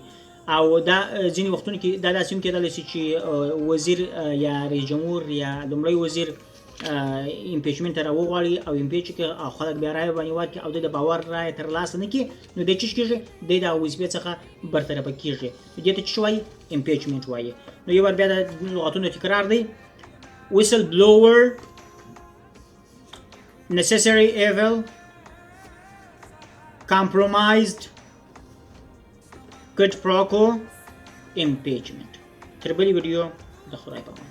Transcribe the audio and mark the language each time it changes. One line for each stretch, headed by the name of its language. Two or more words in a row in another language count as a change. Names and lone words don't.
Pashto: او دا ځینې وختونو کې دا داسې هم کېدلی شي چې وزیر یا رئیس جمهور یا لومړی وزیر امپیچمنټ ته راوغواړي او امپیچ کړي او خلک بیا رایه باندې ورکړي او د باور رایه ترلاسه نه کړي، نو دی څه کېږي دی د وظیفې څخه برطرفه کېږي. دې ته څه وایي امپیچمنټ وایي. نو یو بار بیا د لغتونو تکرار دی.
English: whistleblower necessary evil compromised quid pro quo impeachment.
Pashto: تر بلې ویډیو د خدای په امان.